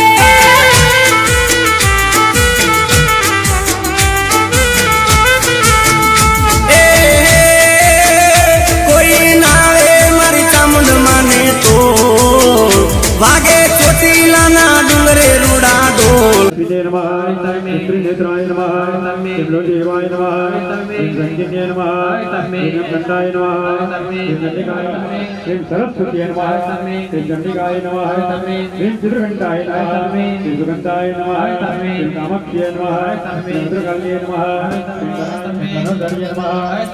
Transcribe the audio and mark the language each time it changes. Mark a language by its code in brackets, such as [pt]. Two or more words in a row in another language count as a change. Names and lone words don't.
[gu] કોઈ નાવે મારી ચામુંડ માને તો વાગે ચોટીલાના ડુંગરે રૂડા ડોલ [sa] विजय नमः इन्द्रनेत्राय नमः लोदेवाय नमः श्री रंजन्याय नमः श्री नीलकंठाय नमः श्री नंदिकाय श्री सरस्वती नमः श्री चंडिकाय नमः श्री चित्रकंठाय नमः श्री सुगंधाय नमः श्री कामाख्याय नमः श्री रुद्रकाल्ये नमः श्री धनुर्धर्ये नमः